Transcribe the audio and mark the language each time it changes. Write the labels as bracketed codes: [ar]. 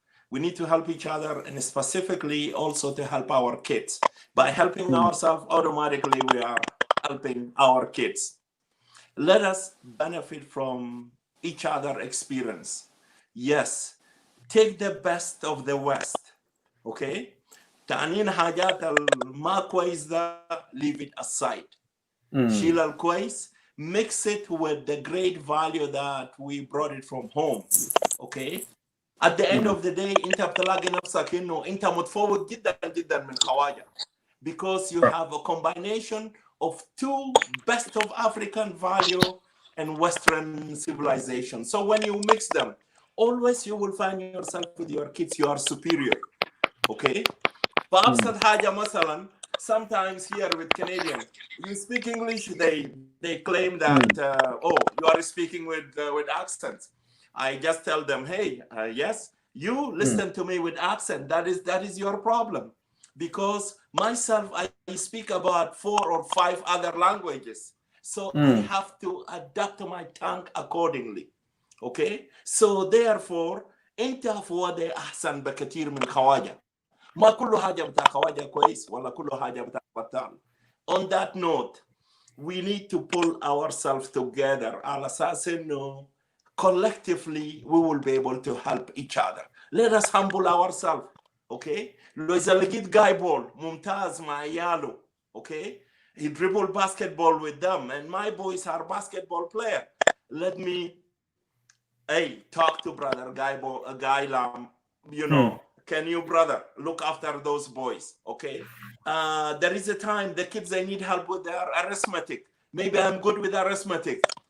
[en] We need to help each other, and specifically also to help our kids. By helping ourselves, automatically we are helping our kids. Let us benefit from each other experience. Yes, take the best of the West. [ar] Okay, تعنين حاجات الما كويس ده [en] leave it aside. [ar] شيل الكويس, [en] mix it with the great value that we brought it from home. Okay, at the end of the day [ar] انت بتلاقي نفسك انه انت متفوق جدا جدا من خواجة, [en] because you have a combination of two best of African value and Western civilization. So when you mix them, always you will find yourself with your kids, you are superior. Okay, [ar] فأبسط حاجة مثلا, [en] sometimes here with Canadian, you speak English, they claim that oh, you are speaking with accent. I just tell them, hey, yes, you listen to me with accent. That is your problem, because myself, I speak about 4 or 5 other languages, so I have to adapt my tongue accordingly. Okay, so therefore [ar] انت فوضى احسن بكثير من خواجه. ما كل حاجه بتاع خواجه كويس ولا كل حاجه بتاع بطال. [en] On that note, we need to pull ourselves together [ar] على اساس انه [en] collectively we will be able to help each other. Let us humble ourselves. okay? [ar] لو إذا لقيت guy ball ممتاز مع عياله, okay? [en] He dribble basketball with them, and my boys are basketball player. Let me, hey, talk to brother guy Lam, you know, can you, brother, look after those boys, okay? There is a time the kids, they need help with their arithmetic. Maybe I'm good with arithmetic.